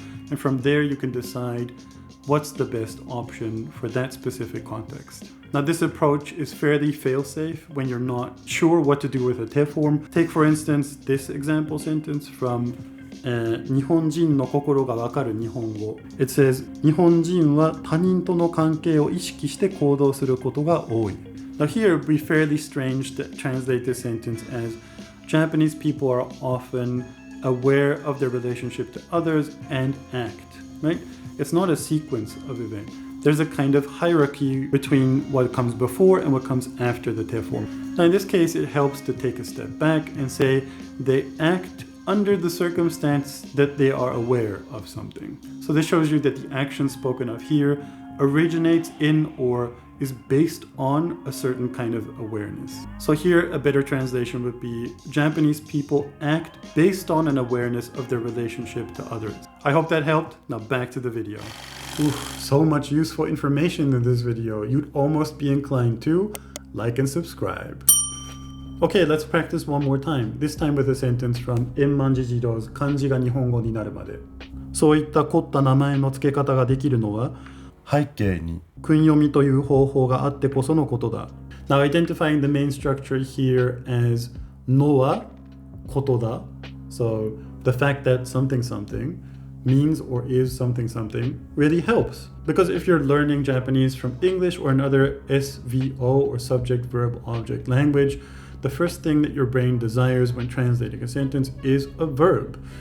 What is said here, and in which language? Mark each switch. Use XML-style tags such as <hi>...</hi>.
<en>And from there, you can decide what's the best option for that specific context. Now, this approach is fairly fail-safe when you're not sure what to do with a te form. Take, for instance, this example sentence from 日本人の心がわかる日本語. It says,</en> <ja>日本人は他人との関係を意識して行動することが多い.</ja> <en>Now here, it would be fairly strange to translate this sentence as Japanese people are often aware of their relationship to others and act, right? It's not a sequence of events. There's a kind of hierarchy between what comes before and what comes after the te form. Now in this case, it helps to take a step back and say they act under the circumstance that they are aware of something. So this shows you that the action spoken of here originates in or is based on a certain kind of awareness. So here, a better translation would be Japanese people act based on an awareness of their relationship to others. I hope that helped. Now back to the video. So much useful information in this video. You'd almost be inclined to like and subscribe. Okay, let's practice one more time. This time with a sentence from Emmanji Jiro's 漢字が日本語になるまで。</en> <ja>そういった凝った名前の付け方ができるのは背景に訓読みという方法があってこそのことだ。</ja> <en>Now, identifying the main structure here as のはことだ. So the fact that something means or is something really helps. Because if you're learning Japanese from English or another SVO or subject verb object language, the first thing that your brain desires when translating a sentence is a verb.</en>